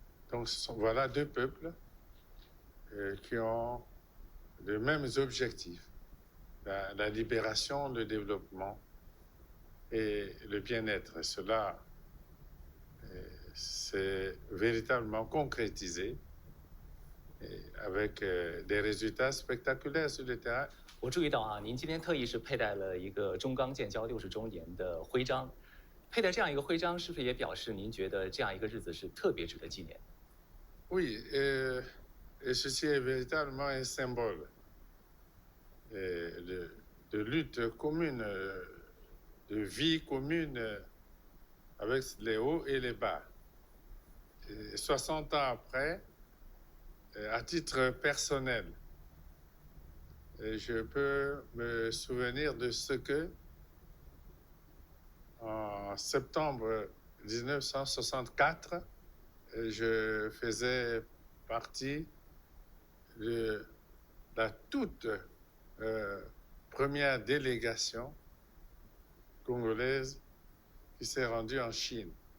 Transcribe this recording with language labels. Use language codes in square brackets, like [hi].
[fr] Donc, voilà deux peuples qui ont les mêmes objectifs. La libération, le développement et le bien-être. Cela s'est véritablement concrétisé avec des résultats spectaculaires sur le terrain. [zh] 我注意到啊，您今天特意是佩戴了一个中刚建交60周年的徽章，佩戴这样一个徽章，是不是也表示您觉得这样一个日子是特别值得纪念？ [fr] Oui, et ceci est véritablement un symbole de lutte commune, de vie commune avec les hauts et les bas. Et 60 ans après, à titre personnel, je peux me souvenir de ce que, en septembre 1964, je faisais partie de la toute première délégation congolaise qui s'est rendue en Chine.